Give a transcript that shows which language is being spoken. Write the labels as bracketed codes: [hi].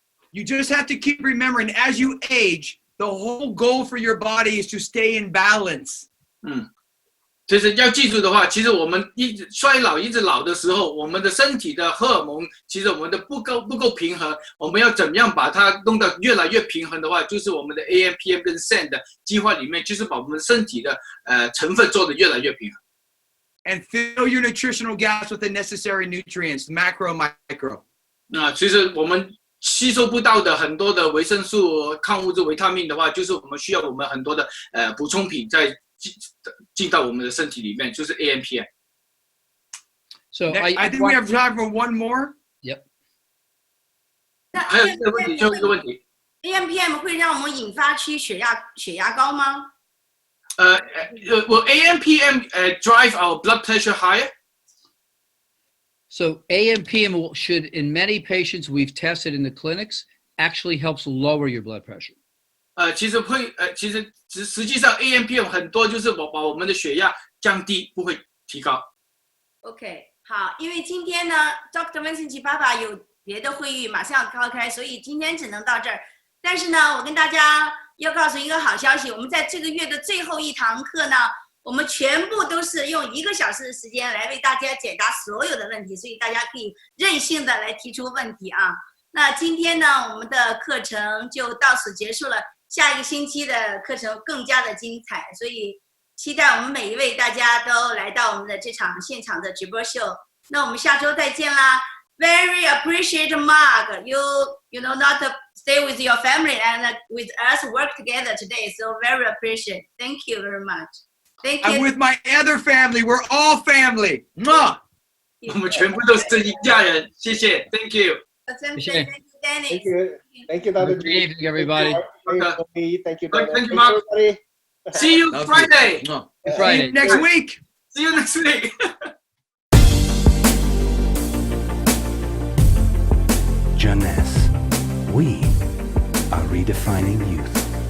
[en] You just have to keep remembering, as you age, the whole goal for your body is to stay in balance. [zh] 其实要记住的话，其实我们一直衰老、一直老的时候，我们的身体的荷尔蒙，其实我们的不够平衡。我们要怎么样把它弄到越来越平衡的话，就是我们的 AM、PM 跟 Zen 的计划里面，就是把我们身体的成分做得越来越平衡。 [en] And fill your nutritional gaps with the necessary nutrients, macro and micro. [zh] 其实我们吸收不到的很多的维生素、抗物质、维他命的话，就是我们需要我们很多的补充品在进到我们的身体里面，就是 AM、PM。 [en] So I think we have time for one more. Yep. [zh] 还有一个问题，最后一个问题。 AM/PM 会让我们引发区血压高吗 [en] ？Will AM/PM drive our blood pressure higher? So AM/PM should, in many patients we've tested in the clinics, actually helps lower your blood pressure. [zh] 其实实际上 AM/PM 很多就是把我们的血压降低，不会提高。 OK， 好，因为今天呢 ，Dr. Vincent 爸爸有别的会议马上召开，所以今天只能到这儿。但是呢，我跟大家要告诉一个好消息，我们在这个月的最后一堂课呢，我们全部都是用1个小时的时间来为大家解答所有的问题，所以大家可以任性的来提出问题啊。那今天呢，我们的课程就到此结束了。下一个星期的课程更加的精彩，所以期待我们每一位大家都来到我们的这场现场的直播秀。那我们下周再见啦 [en] ！Very appreciate Mark, you know not to stay with your family and with us work together today. So very appreciate. Thank you very much. Thank you. I'm with my other family. We're all family. Mwah! [zh] 我们全部都是一家人，谢谢 ， [en] Thank you。 Thank you, Dennis. Thank you. Thank you, Dr. Good evening, everybody. Thank you, Dr. Thank you, Mark. Everybody. See you Friday. Friday. See you next week. See you next week. Jeunesse, we are redefining youth.